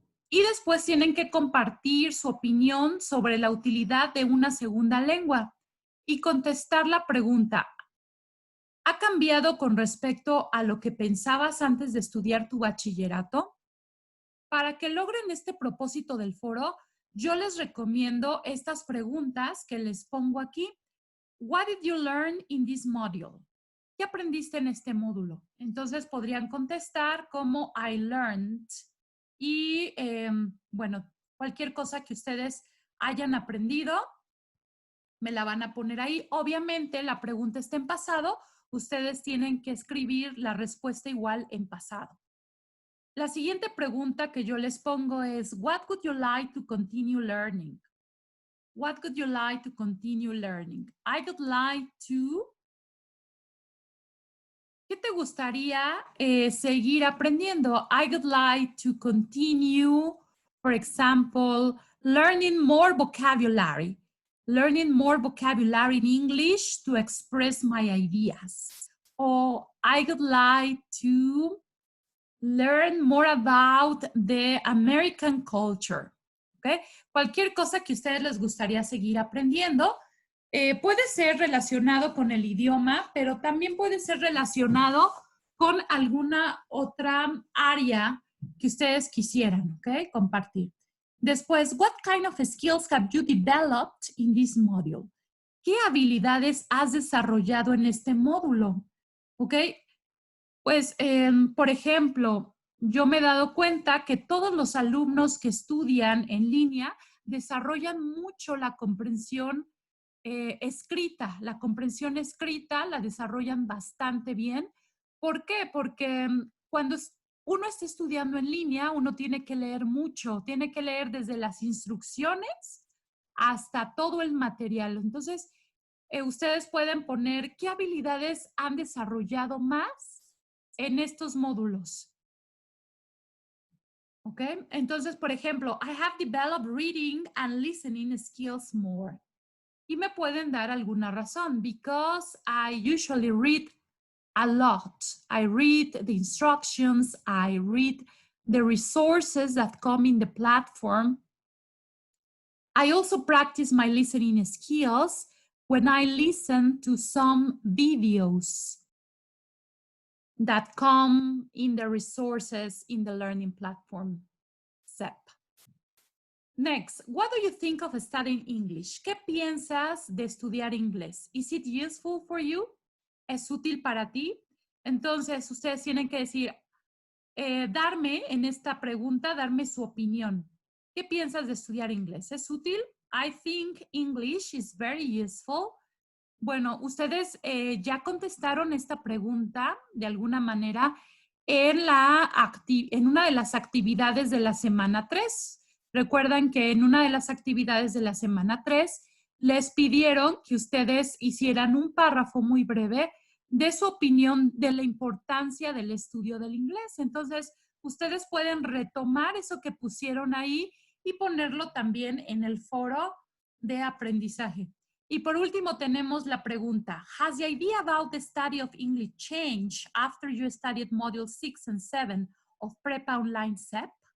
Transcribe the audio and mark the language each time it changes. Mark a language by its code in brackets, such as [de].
[es] Y después tienen que compartir su opinión sobre la utilidad de una segunda lengua y contestar la pregunta: ¿ha cambiado con respecto a lo que pensabas antes de estudiar tu bachillerato? Para que logren este propósito del foro, yo les recomiendo estas preguntas que les pongo aquí. [en] What did you learn in this module? [es] ¿Qué aprendiste en este módulo? Entonces podrían contestar como [en] I learned [es] y, bueno, cualquier cosa que ustedes hayan aprendido, me la van a poner ahí. Obviamente la pregunta está en pasado, ustedes tienen que escribir la respuesta igual en pasado. La siguiente pregunta que yo les pongo es, [en] what would you like to continue learning? What would you like to continue learning? I would like to... [es] ¿Qué te gustaría seguir aprendiendo? [en] I would like to continue, for example, learning more vocabulary. Learning more vocabulary in English to express my ideas. Or I would like to learn more about the American culture. [es] ¿Okay? Cualquier cosa que a ustedes les gustaría seguir aprendiendo. Puede ser relacionado con el idioma, pero también puede ser relacionado con alguna otra área que ustedes quisieran, ¿ok? Compartir. Después, [en] what kind of skills have you developed in this module? [es] ¿Qué habilidades has desarrollado en este módulo? ¿Ok? Pues, por ejemplo, yo me he dado cuenta que todos los alumnos que estudian en línea desarrollan mucho la comprensión escrita. La comprensión escrita la desarrollan bastante bien. ¿Por qué? Porque cuando uno está estudiando en línea, uno tiene que leer mucho, tiene que leer desde las instrucciones hasta todo el material. Entonces, ustedes pueden poner qué habilidades han desarrollado más en estos módulos. ¿Ok? Entonces, por ejemplo, [en] I have developed reading and listening skills more. [es] Y me pueden dar alguna razón. [en] Because I usually read a lot. I read the instructions. I read the resources that come in the platform. I also practice my listening skills when I listen to some videos that come in the resources in the learning platform SEP. Next, what do you think of studying English? [es] ¿Qué piensas de estudiar inglés? [en] Is it useful for you? [es] ¿Es útil para ti? Entonces, ustedes tienen que decir, darme en esta pregunta, darme su opinión. ¿Qué piensas de estudiar inglés? ¿Es útil? [en] I think English is very useful. [es] Bueno, ustedes ya contestaron esta pregunta de alguna manera en una de las actividades de la semana 3. Recuerdan que en una de las actividades de la semana 3 les pidieron que ustedes hicieran un párrafo muy breve de su opinión de la importancia del estudio del inglés. Entonces, ustedes pueden retomar eso que pusieron ahí y ponerlo también en el foro de aprendizaje. Y por último tenemos la pregunta, [en] has the idea about the study of English changed after you studied Module 6 and 7 of Prepa Online SEP?